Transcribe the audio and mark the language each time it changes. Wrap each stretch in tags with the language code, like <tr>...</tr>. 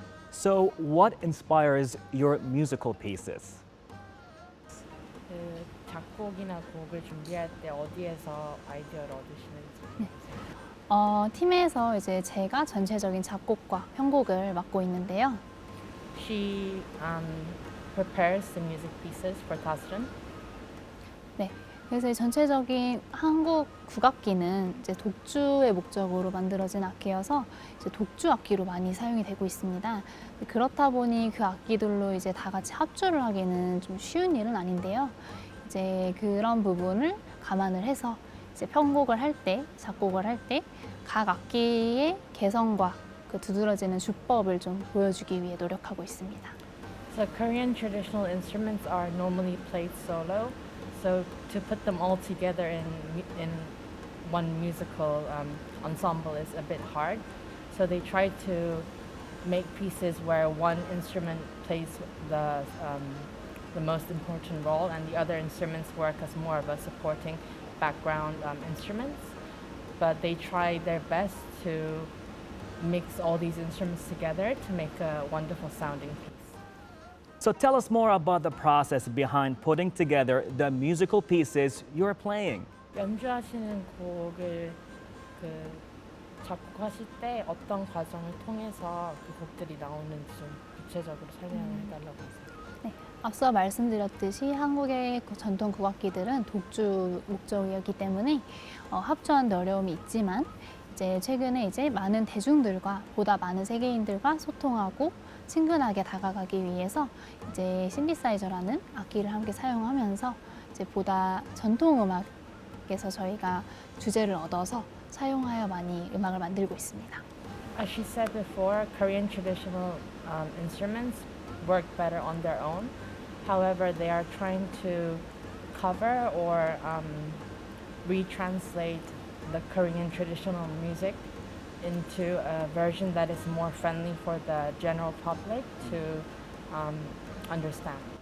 <en>So, what inspires your musical pieces?</en> <ko>그 작곡이나 곡을 준비할 때 어디에서 아이디어를 얻으시는지. 팀에서 이제 제가 전체적인 작곡과 편곡을 맡고 있는데요.</ko> <en>She prepares the music pieces for DASRUM.</en> <ko>네, 그래서 이 전체적인 한국 국악기는 이제 독주의 목적으로 만들어진 악기여서 이제 독주 악기로 많이 사용이 되고 있습니다. 그렇다 보니 그 악기들로 이제 다 같이 합주를 하기는 좀 쉬운 일은 아닌데요. 이제 그런 부분을 감안을 해서 이제 편곡을 할 때, 작곡을 할 때 각 악기의 개성과 그 두드러지는 주법을 좀 보여주기 위해 노력하고 있습니다.</ko> <en>So Korean traditional instruments are normally played solo. So to put them all together in one musical ensemble is a bit hard. So they try to make pieces where one instrument plays the most important role and the other instruments work as more of a supporting background instruments. But they try their best to mix all these instruments together to make a wonderful sounding piece. So, tell us more about the process behind putting together the musical pieces you're playing.</en> <ko>연주하시는 곡을 작곡하실 때 어떤 과정을 통해서 그 곡들이 나오는지 좀 구체적으로 설명을 해달라고 했습니다. 네, 앞서 말씀드렸듯이 한국의 전통 국악기들은 독주 목적이었기 때문에 합주하는데 어려움이 있지만 이제 최근에 이제 많은 대중들과 보다 많은 세계인들과 소통하고 친근하게 다가가기 위해서 이제 신디사이저라는 악기를 함께 사용하면서 이제 보다 전통 음악에서 저희가 주제를 얻어서 사용하여 많이 음악을 만들고 있습니다.</ko> <en>As she said before, Korean traditional instruments work better on their own. However, they are trying to cover or retranslate the Korean traditional music into a version that is more friendly for the general public to understand.</en>